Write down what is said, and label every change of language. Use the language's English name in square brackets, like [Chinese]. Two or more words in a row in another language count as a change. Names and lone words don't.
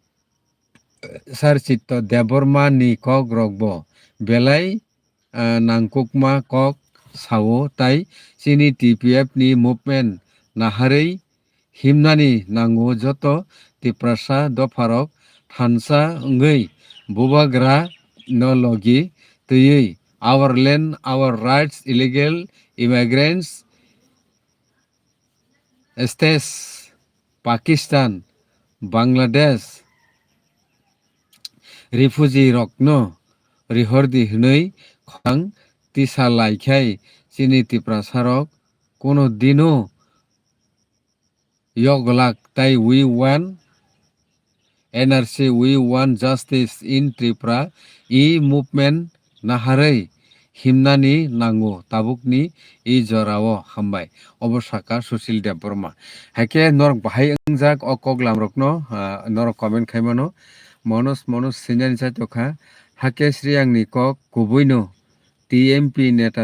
[Kok Borok] sar chitto Deborma ni kok rokbo belai nangkukma kok sawo tai chini TPF ni movement naharei himnani nango joto tiprasa dofarok thansa ongoi bubagra no logi tui [English] our land our rights illegal immigrants [Kok Borok] states Pakistan Bangladesh refugee rokno rihordi hnoi khang tisa laikhai chini tiprasarok kono dino yoglak tai [English] we want NRC we want justice in [Kok Borok] Tripura movement naharei himnani nango tabukni jorao hambai obosaka Sushil Deborma hake norok bahai ungjak o koglam rokno norok comment khaimano monos sinjani chaitokha hake sriyangni kok kubuino TMP neta